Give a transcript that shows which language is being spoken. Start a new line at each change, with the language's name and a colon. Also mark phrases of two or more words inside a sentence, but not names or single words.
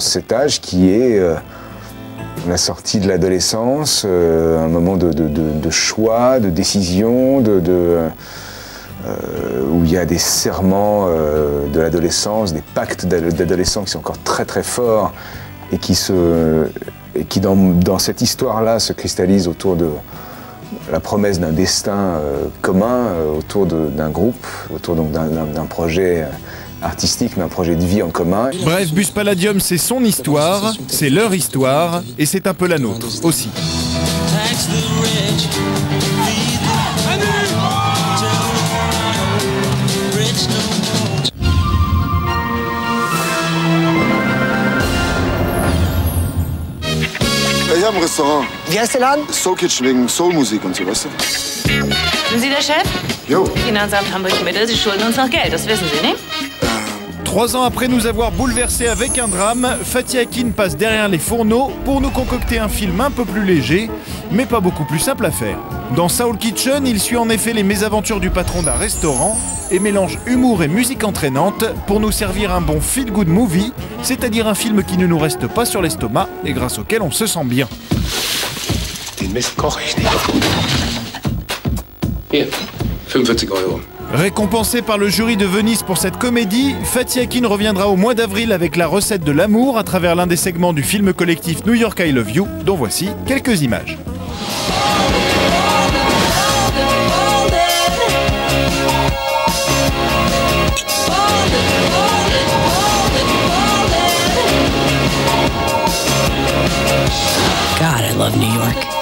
French: Cet âge qui est la sortie de l'adolescence, un moment de choix, de décision, où il y a des serments de l'adolescence, des pactes d'adolescents qui sont encore très très forts et qui dans cette histoire-là se cristallisent autour de la promesse d'un destin commun, autour d'un groupe, autour d'un projet artistique, d'un projet de vie en commun. Bref, Bus Palladium, c'est son histoire, c'est leur histoire, et c'est un peu la nôtre aussi.
German: Ich habe ein Restaurant. Wie heißt der Laden? Soul Kitchen wegen Soulmusik und so, weißt du? Sind Sie der Chef? Jo. Finanzamt Hamburg-Mittel, Sie schulden uns noch Geld, das wissen Sie, ne?
French: 3 ans après nous avoir bouleversés avec un drame, Fatih Akin passe derrière les fourneaux pour nous concocter un film un peu plus léger, mais pas beaucoup plus simple à faire. Dans Soul Kitchen, il suit en effet les mésaventures du patron d'un restaurant et mélange humour et musique entraînante pour nous servir un bon
English: feel-good movie,
French: c'est-à-dire un film qui ne nous reste pas sur l'estomac et grâce auquel on se sent bien.
German: Den Mist koche ich nicht. Hier, 45 €.
French: Récompensée par le jury de Venise pour cette comédie, Fatih Akin reviendra au mois d'avril avec la recette de l'amour à travers l'un des segments du film collectif New York I Love You, dont voici quelques images.
English: God, I love New York.